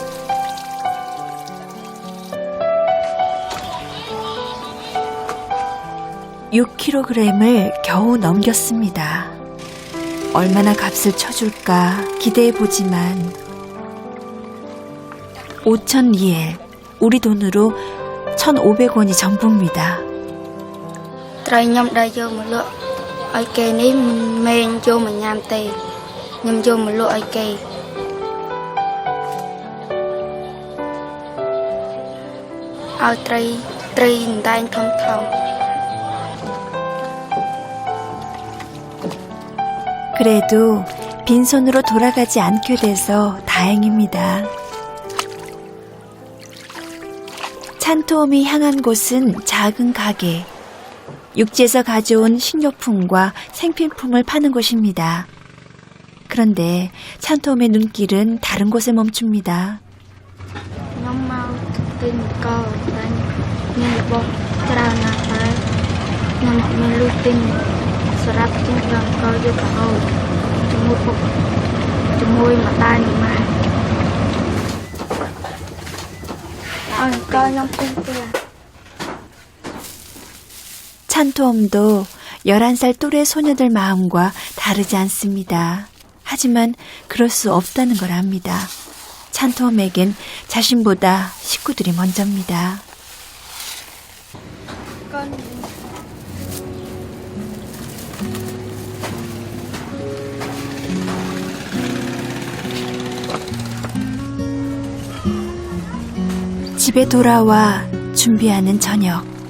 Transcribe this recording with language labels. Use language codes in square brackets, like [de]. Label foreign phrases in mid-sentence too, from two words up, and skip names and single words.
[ko] (6kg을) 겨우 넘겼습니다. 얼마나 값을 쳐줄까 기대해보지만 5,000리엘, 우리 돈으로 1,500원이 전부입니다. [km] ត្រីខ្ញុំដែលយកមកលក់ឲ្យគេនេះមិនមែនយកមកញ៉ាំទេខ្ញុំយកមកលក់ឲ្យគេឲ្យត្រីអណ្ដែងធំៗ [ko] 그래도 빈손으로 돌아가지 않게 돼서 다행입니다. 찬토옴이 향한 곳은 작은 가게. 육지에서 가져온 식료품과 생필품을 파는 곳입니다. 그런데 찬토옴의 눈길은 다른 곳에 멈춥니다. [km] ខ្ញុំមកទិញកោតែមានរបស់ច្រើនណាស់តែខ្ញុំអត់មានលុយទិញសម្រាប់ទិញដល់កោយកទៅឲ្យជាមួយពុកជាមួយម្ដាយនិងម៉ែឲ្យកោខ្ញុំទិញទៀត [ko] 찬토옴도 11살 또래 소녀들 마음과 다르지 않습니다. 하지만 그럴 수 없다는 걸 압니다. 찬토옴에겐 자신보다 식구들이 먼저입니다. 집에 돌아와 준비하는 저녁.